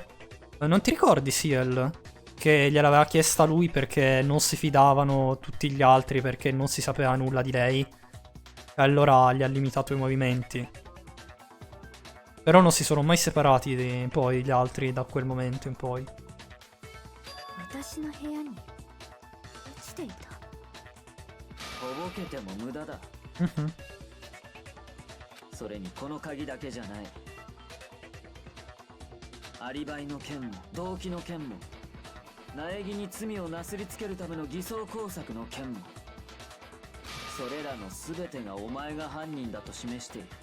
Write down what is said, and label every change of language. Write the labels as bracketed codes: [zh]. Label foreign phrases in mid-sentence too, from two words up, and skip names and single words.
[it] Non ti ricordi, Ciel? Che gliel'aveva chiesta lui perché non si fidavano tutti gli altri, perché non si sapeva nulla di lei. E allora gli ha limitato i movimenti. Però non si sono mai separati poi gli altri da quel momento in poi. [ja] 私の部屋に落ちていた。とぼけても無駄だ。 Mhm. それにこの鍵だけじゃない。アリバイの件も動機の件も苗木に罪をなすりつけるための偽装工作の件もそれらの全てがお前が犯人だと示している。